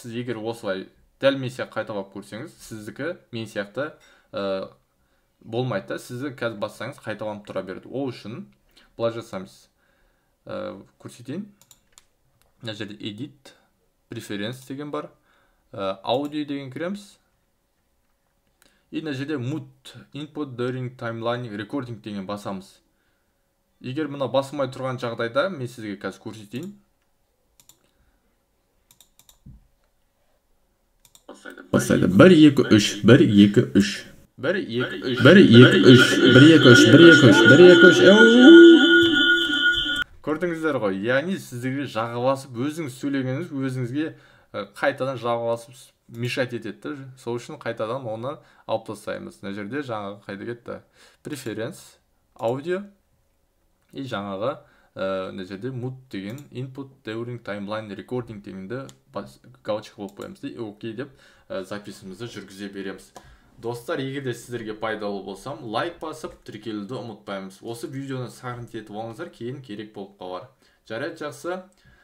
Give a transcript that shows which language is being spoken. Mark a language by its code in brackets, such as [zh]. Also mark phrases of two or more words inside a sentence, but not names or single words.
[kk] Сіз егер осылай дәл мен сияқты қайталап көрсеңіз, сіздікі мен сияқты болмайды. Сізді қазір бассаңыз қайталанып тұра береді. Ол үшін былай жасаймыз. Көрсетейін. Мына жерде [en] edit, preference [kk] деген бар. Audio деген кіреміз. И мына жерде [en] mute, input during timeline recording [kk] деген басамыз. Егер мұна басылмай тұрған жағдайда, мен сізге қазір көрсетейін. Бастайды. 1 2 3 1 2 3 1 2 3 1 2 3 1 2 3 1 2 3 1 2 3 Көрдіңіздер ғой, яғни сіздерге жағы басып, өзіңіз сөйлегеніңіз өзіңізге қайтадан жағы басып мешать етеді. Сол үшін қайтадан оны алып тастаймыз. Мына жерде жаңағы қайда кетті? [en] Preference, audio [kk] и жаңағы мына жерде mute деген [en] input during timeline recording [kk] дегенді галочка қойып қоямыз да, окей деп записімізді жүргізе береміз. Достар, егер де сіздерге пайдалы болсам, лайк басып, тіркелуді ұмытпаймыз. Осы видеоны сағынып етіп алыңыздар, кейін керек болып қалар. Жарайды, жақсы.